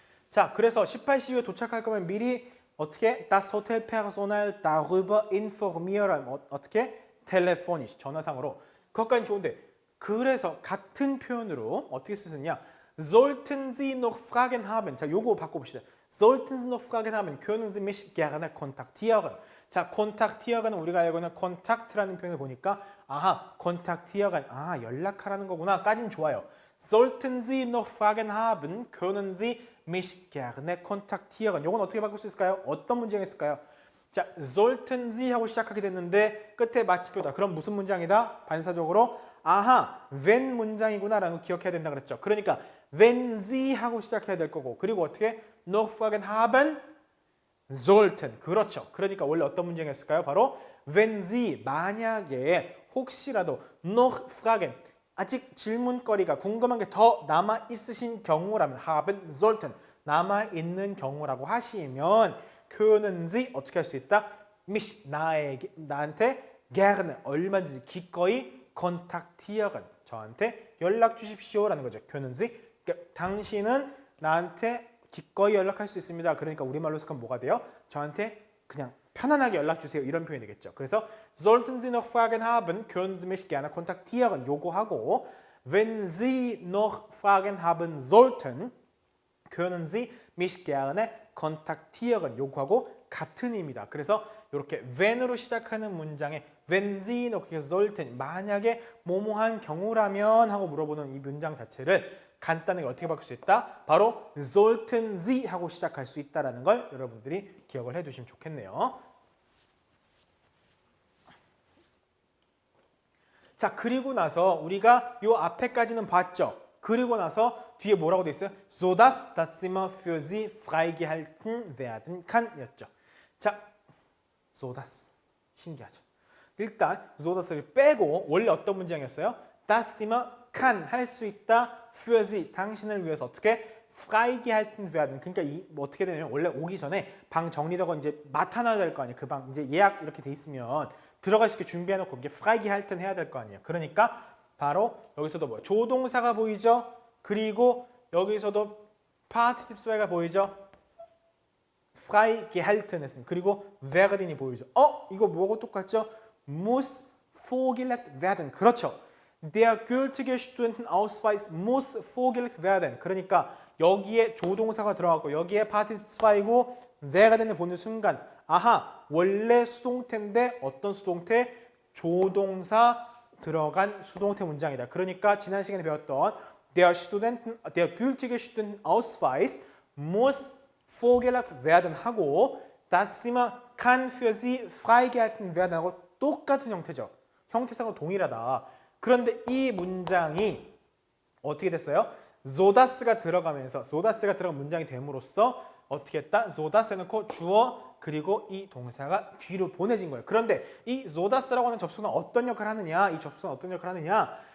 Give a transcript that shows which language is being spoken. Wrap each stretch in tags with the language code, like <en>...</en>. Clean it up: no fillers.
<ko>자, 그래서 18시 이후에 도착할 거면 미리 어떻게</ko> <de>das Hotelpersonal darüber informieren</de> <ko>어떻게 telefonisch 전화상으로 그것까지 좋은데 그래서 같은 표현으로 어떻게 쓰느냐</ko> <de>sollten Sie noch Fragen haben</de> <ko>자, 요거 바꿔봅시다.</ko> <de>sollten Sie noch Fragen haben können Sie mich gerne kontaktieren</de> <ko>자, kontaktieren은 우리가 알고 있는 contact라는 표현을 보니까 아하, kontaktieren 연락하라는 거구나 까진 좋아요.</ko> <de>sollten Sie noch Fragen haben können Sie mich gerne kontaktieren.</de> <ko>이건 어떻게 바꿀 수 있을까요? 어떤 문장이 있을까요? 자,</ko> <de>sollten Sie</de> <ko>하고 시작하게 됐는데 끝에 마침표다. 그럼 무슨 문장이다? 반사적으로 아하, when 문장이구나라는 거 기억해야 된다 그랬죠. 그러니까</ko> <de>wenn Sie</de> <ko>하고 시작해야 될 거고 그리고 어떻게</ko> <de>noch Fragen haben sollten.</de> <ko>그렇죠. 그러니까 원래 어떤 문장이었을까요? 바로</ko> <de>wenn Sie</de> <ko>만약에 혹시라도</ko> <de>noch Fragen</de> <ko>아직 질문거리가 궁금한 게 더 남아 있으신 경우라면</ko> <de>haben sollten</de> <ko>남아 있는 경우라고 하시면</ko> <de>können Sie</de> <ko>어떻게 할 수 있다? mich 나한테 gerne 얼마든지 기꺼이 kontaktieren 저한테 연락 주십시오라는 거죠.</ko> <de>können Sie</de> <ko>그러니까 당신은 나한테 기꺼이 연락할 수 있습니다. 그러니까 우리말로 해석하면 뭐가 돼요? 저한테 그냥 편안하게 연락 주세요. 이런 표현이 되겠죠. 그래서</ko> <de>sollten Sie noch Fragen haben, können Sie mich gerne kontaktieren.</de> <ko>요거하고</ko> <de>wenn Sie noch Fragen haben sollten, können Sie mich gerne kontaktieren.</de> <ko>요거하고 같은 의미다. 그래서 이렇게 when으로 시작하는 문장에</ko> <de>wenn Sie noch sollten</de> <ko>만약에 뭐뭐한 경우라면 하고 물어보는 이 문장 자체를 간단하게 어떻게 바꿀 수 있다? 바로</ko> <de>sollten Sie</de> <ko>하고 시작할 수 있다는 걸 여러분들이 기억을 해두시면 좋겠네요. 자, 그리고 나서 우리가 요 앞에까지는 봤죠. 그리고 나서 뒤에 뭐라고 돼 있어요?</ko> <de>so dass das Zimmer für Sie freigehalten werden kann 였죠.</de> <ko>자, so dass 신기하죠. 일단 so das를 빼고 원래 어떤 문장이었어요?</ko> <de>das Zimmer kann</de> <ko>할 수 있다</ko> <de>für Sie</de> <ko>당신을 위해서 어떻게</ko> <de>freigehalten werden</de> <ko>그러니까 뭐 어떻게 되냐면 원래 오기 전에 방 정리되고 이제 맡아놔야 될 거 아니에요. 그 방 이제 예약 이렇게 돼 있으면 들어갈 수 있게 준비해놓고 이게 freigehalten 해야 될 거 아니에요. 그러니까 바로 여기서도 뭐 조동사가 보이죠. 그리고 여기서도 partizips가 보이죠. freigehalten 했습니다. 그리고 werden이 보이죠. 이거 뭐하고 똑같죠?</ko> <de>muss vorgelegt werden.</de> <ko>그렇죠.</ko> <de>Der gültige Studentenausweis muss vorgelegt werden.</de> <ko>그러니까 여기에 조동사가 들어가고 여기에 partizips이고 werden을 보는 순간 아하 원래 수동태인데 어떤 수동태? 조동사 들어간 수동태 문장이다. 그러니까 지난 시간에 배웠던</ko> <de>der gültige Studentenausweis muss vorgelegt werden</de> <ko>하고</ko> <de>das Zimmer kann für Sie freigehalten werden</de> <ko>하고 똑같은 형태죠. 형태상으로 동일하다. 그런데 이 문장이 어떻게 됐어요? so das가 들어가면서 so das가 들어간 문장이 됨으로써 어떻게 했다? so das 해놓고 주어 그리고 이 동사가 뒤로 보내진 거예요. 그런데 이 so das라고 하는 접속은 어떤 역할을 하느냐? 이 접속은 어떤 역할을 하느냐?</ko>